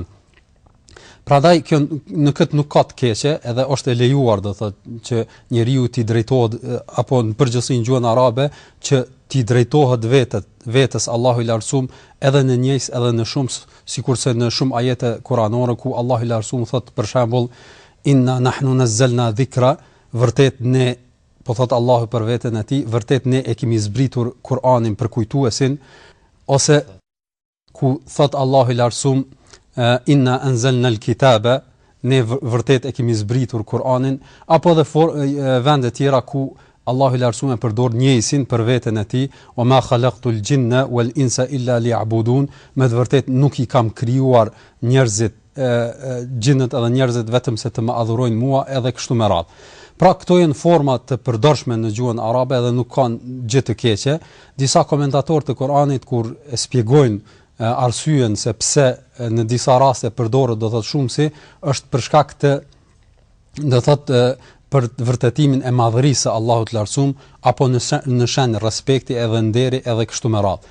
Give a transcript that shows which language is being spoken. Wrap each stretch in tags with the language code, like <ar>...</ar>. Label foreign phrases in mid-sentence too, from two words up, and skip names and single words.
<sq>Prandaj kjo në këtë nuk ka të keqe, edhe është e lejuar do thotë që njeriu t'i drejtohet apo në përgjithësi në gjuhën arabe që t'i drejtohet vetes Allahu i lartësuar edhe në njëjs edhe në shumë, sikurse në shumë ajete kuranore ku Allahu i lartësuar thotë për shembull</sq> <ar>إنا نحن نزلنا الذكر,</ar> <sq>vërtet ne, po thot Allahu për veten e tij, vërtet ne e kemi zbritur Kur'anin për kujtuesin, ose ku thot Allahu i lartësuar</sq> <ar>إنا أنزلنا الكتاب,</ar> <sq>ne vërtet e kemi zbritur Kur'anin, apo edhe vende tjera ku Allahu i lartësuar përdor njëjsin për veten e tij,</sq> <ar>وما خلقت الجن والإنس إلا ليعبدون,</ar> <sq>me vërtet nuk i kam krijuar njerëzit, gjinët edhe njerëzit vetëm se të më adhurojnë mua, edhe kështu me radhë. Pra këto janë forma të përdorshme në gjuhën arabe dhe nuk kanë gjë të keqe. Disa komentatorë të Kuranit kur e shpjegojnë arsyen se pse në disa raste përdoret do thotë shumësi, është për shkak të do thotë për vërtetimin e madhërisë së Allahut të lartësuar apo në shenjë respekti edhe nderi edhe kështu me radhë.</sq>